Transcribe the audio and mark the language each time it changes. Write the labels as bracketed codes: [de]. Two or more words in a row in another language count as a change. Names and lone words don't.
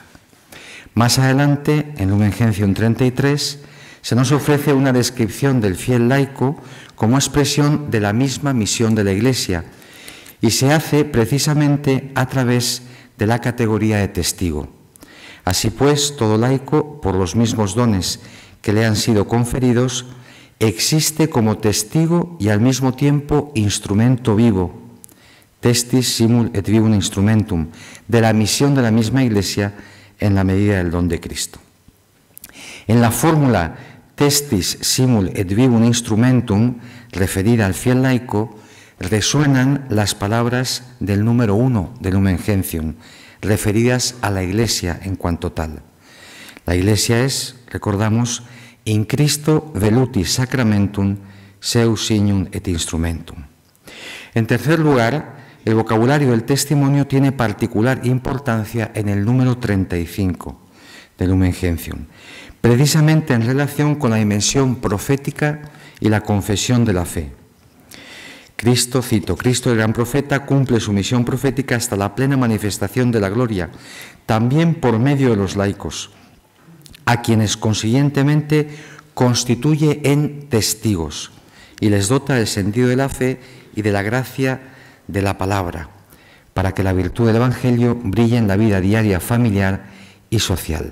[es] Más adelante, en Lumen Gentium 33, se nos ofrece una descripción del fiel laico como expresión de la misma misión de la Iglesia, y se hace precisamente a través de la categoría de testigo. Así pues, todo laico, por los mismos dones que le han sido conferidos, existe como testigo y al mismo tiempo instrumento vivo, [la] testis simul et vivum instrumentum, [es] de la misión de la misma Iglesia en la medida del don de Cristo. En la fórmula [la] testis simul et vivum instrumentum, [es] referida al fiel laico, resuenan las palabras del número 1 de Lumen Gentium, referidas a la Iglesia en cuanto tal. La Iglesia es, recordamos, [la] in Cristo velutis sacramentum seu signum et instrumentum. [es] En tercer lugar, el vocabulario del testimonio tiene particular importancia en el número 35 de Lumen Gentium, precisamente en relación con la dimensión profética y la confesión de la fe. Cristo, cito, Cristo el gran profeta cumple su misión profética hasta la plena manifestación de la gloria, también por medio de los laicos, a quienes consiguientemente constituye en testigos y les dota del sentido de la fe y de la gracia de la palabra, para que la virtud del Evangelio brille en la vida diaria, familiar y social.